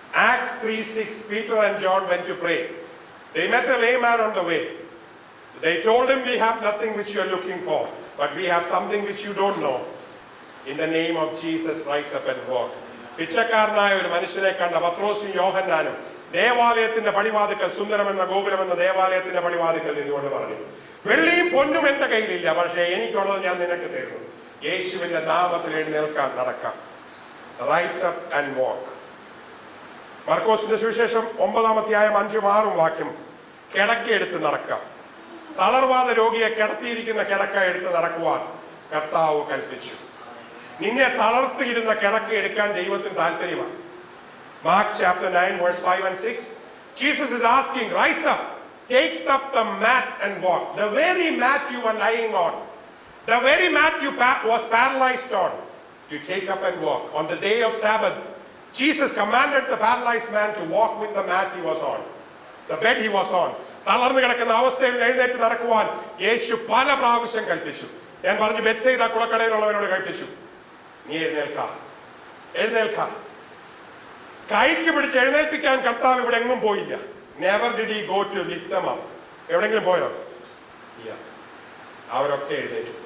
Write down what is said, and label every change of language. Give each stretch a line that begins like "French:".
English: Acts 3:6, Peter and John went to pray. They met a lame man on the way. They told him, we have nothing which you are looking for, but we have something which you don't know. In the name of Jesus, rise up and walk.
Malayalam: പിച്ചക്കാരനായ ഒരു മനുഷ്യനെ കണ്ട പത്രോസും യോഹന്നാനും ദേവാലയത്തിന്റെ പടിവാതിക്കൽ, സുന്ദരമെന്ന ഗോപുരമെന്ന ദേവാലയത്തിന്റെ പടിവാതിക്കൽ നിന്നുകൊണ്ട് പറഞ്ഞു, വെള്ളിയും പൊന്നും എന്റെ കയ്യിലില്ല, പക്ഷേ എനിക്കുള്ളത് ഞാൻ നിനക്ക് തരുന്നു. യേശുവിന്റെ നാമത്തിൽ എഴുന്നേൽക്കാൻ, നടക്കാം.
English: Rise up and walk.
Malayalam: മർക്കോസിന്റെ സുവിശേഷം 9-ാം അധ്യായം 5-6 വാക്യം, കിടക്കയെടുത്ത് നടക്കാം. തളർവാദ രോഗിയെ കിടത്തിയിരിക്കുന്ന കിടക്ക എടുത്ത് നടക്കുവാൻ കർത്താവ് കൽപ്പിച്ചു. നിന്നെ തളർത്തിയിരുന്ന കിടക്ക എടുക്കാൻ ദൈവത്തിന് താല്പര്യമാണ്.
English: Mark chapter 9 verse 5 and 6, Jesus is asking, rise up, take up the mat and walk. The very mat you were lying on, the very mat you was paralyzed on, you take up and walk. On the day of Sabbath, Jesus commanded the paralyzed man to walk with the mat he was on, the bed he was on.
Malayalam: തളർന്നു കിടക്കുന്ന അവസ്ഥയിൽ എഴുന്നേറ്റ് നടക്കുവാൻ യേശു പല പ്രാവശ്യം കൽപ്പിച്ചു. ഞാൻ പറഞ്ഞു, ബെത്സൈദ കുളക്കടയിലുള്ളവരോട് കൽപ്പിച്ചു, നീ എഴുന്നേൽക്ക, എഴുന്നേൽക്ക. കൈക്ക് പിടിച്ച് എഴുന്നേൽപ്പിക്കാൻ കർത്താവ് ഇവിടെ എങ്ങും പോയില്ല.
English: Never did he go to lift them up.
Malayalam: എവിടെങ്കിലും പോയോ? ഇല്ല. അവരൊക്കെ എഴുന്നേറ്റു.